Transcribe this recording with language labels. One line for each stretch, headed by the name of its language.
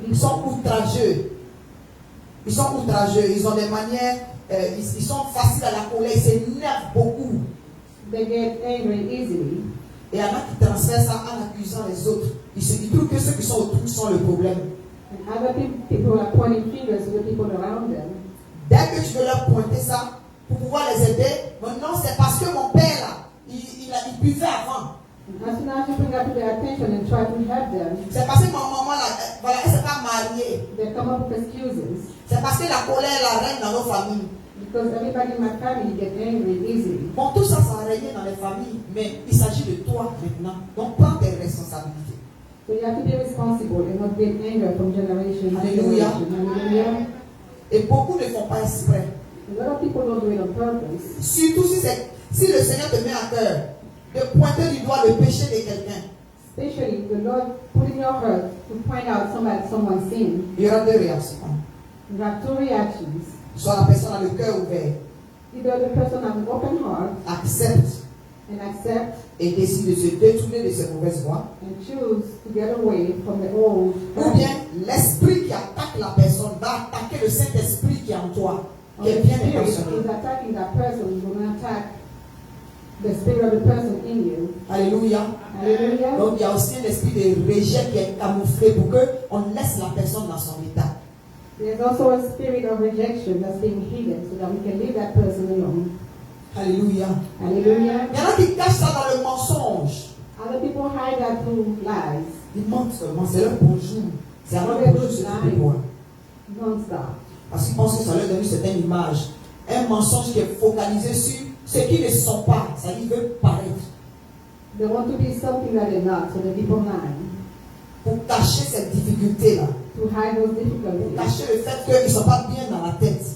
French: Ils sont
English: people.
French: outrageux. Ils sont outrageux. Ils ont des manières, ils sont faciles à la colère. Ils s'énervent beaucoup.
English: They get angry easily.
French: Et il y en a qui transfèrent ça en accusant les autres. Ils trouvent que ceux qui sont autour sont le problème.
English: And other people are pointing fingers to the people around them.
French: Dès que tu veux leur pointer ça pour pouvoir les aider, non, c'est parce que mon père là, il buvait avant.
English: And as soon as you bring that to their attention and try to help them,
French: C'est parce que ma maman là, voilà, elle ne s'est pas mariée.
English: they come up with excuses.
French: C'est parce que la colère la règne dans nos familles.
English: Because everybody in my family get angry easily.
French: Bon, tout ça, ça a régné dans les familles, mais il s'agit de toi maintenant. Donc prends tes responsabilités.
English: So you have to be responsible and not get anger from generation to Hallelujah. generation. Hallelujah.
French: Et beaucoup ne font pas exprès.
English: A lot of people don't do it on purpose.
French: Surtout si le Seigneur te met à cœur de pointer du doigt le péché de quelqu'un.
English: Especially the Lord put in your heart to point out someone's sin.
French: Il y aura deux réactions.
English: You have two reactions.
French: Soit la personne a le cœur ouvert,
English: Either the person has an open heart
French: accepte
English: and accept
French: et décide de se détourner de ses mauvaises voies.
English: and choose to get away from the old.
French: Ou bien l'esprit qui attaque la personne va attaquer le Saint-Esprit qui est en toi,
English: Or
French: qui
English: the
French: est bien
English: spirit
French: intentionné.
English: is attacking that person, will not attack the spirit of the person in you.
French: Alléluia.
English: Hallelujah.
French: Donc il y a aussi un esprit de rejet qui est camouflé pour qu'on laisse la personne dans son état.
English: There's also a spirit of rejection that's being hidden so that we can leave that person alone.
French: Alléluia.
English: Hallelujah.
French: Il y en a qui cachent ça dans le mensonge.
English: Other people hide that through lies.
French: Ils mentent seulement, c'est leur bonjour. C'est alors bonjour, c'est tout de toi.
English: non-stop.
French: Parce qu'ils pensent que ça leur donne une certaine image. Un mensonge qui est focalisé sur ce qu'ils ne sont pas. Ça ils veulent paraître.
English: They want to be something that they're not, so they keep on lying.
French: Pour cacher cette difficulté-là.
English: To hide those
French: Pour
English: difficulties.
French: cacher le fait qu'ils ne sont pas bien dans la tête.